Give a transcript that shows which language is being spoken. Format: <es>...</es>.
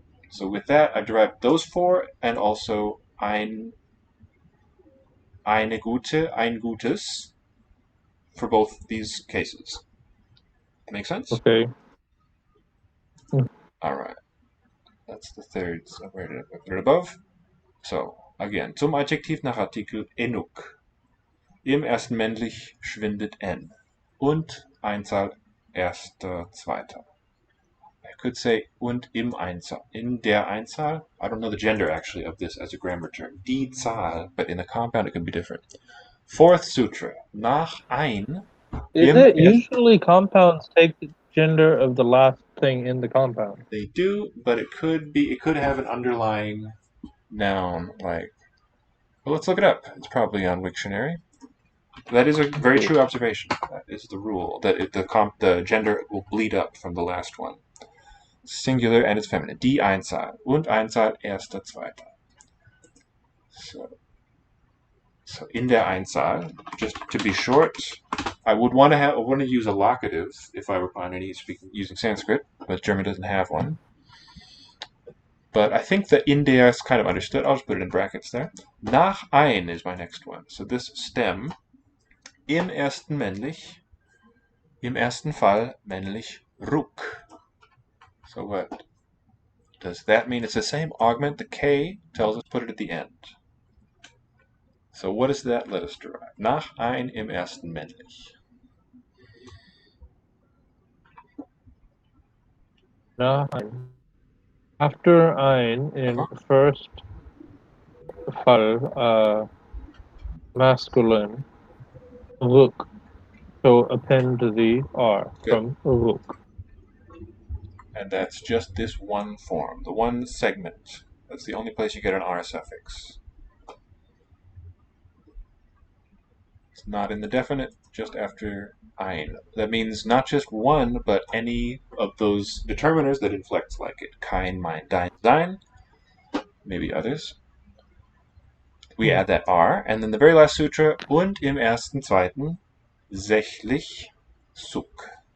<en>So with that, I've derived those four, and also</en> <de>eine Gute, ein Gutes,</de> <en>for both these cases. Make sense? Okay. All right. That's the third. So where did I put it above? So again,</en> <de>zum Adjektiv nach Artikel Enuk. Im ersten männlich schwindet N. Und Einzahl erster, zweiter.</de> <en>I could say</en> <de>und im Einzahl. In der Einzahl.</de> <en>I don't know the gender actually of this as a grammar term.</en> <de>Die Zahl,</de> <en>but in a compound it can be different. Fourth sutra.</en> <de>Nach ein.</de> <en>Is it usually compounds take the gender of the last thing in the compound? They do, but it could have an underlying noun like. Well, let's look it up. It's probably on Wiktionary. That is a very true observation. That is the rule, that the gender will bleed up from the last one. Singular and it's feminine.</en> <de>Die Einzahl. Und Einzahl erster, zweiter.</de> <en>So</en> <de>in der Einzahl,</de> <en>just to be short, I would want to use a locative if I were Panini using Sanskrit, but German doesn't have one. But I think the</en> <de>in der</de> <en>is kind of understood. I'll just put it in brackets there. Nach ein is my next one. So this stem,</en> <de>im ersten männlich, im ersten Fall männlich Ruck.</de> <en>So what? Does that mean it's the same augment? The K tells us put it at the end. So what does that let us derive?</en> <de>Nach ein im ersten männlich. Nach ein.</de> <en>After ein in first Fall, masculine, look. So append the R. Good. From look. And that's just this one form, the one segment. That's the only place you get an R suffix. It's not in the definite, just after ein. That means not just one, but any of those determiners that inflect like it. Kein, mein, dein, sein, maybe others. We add that R, and then the very last sutra,</en> <de>und im ersten, zweiten, sächlich, suk.</de>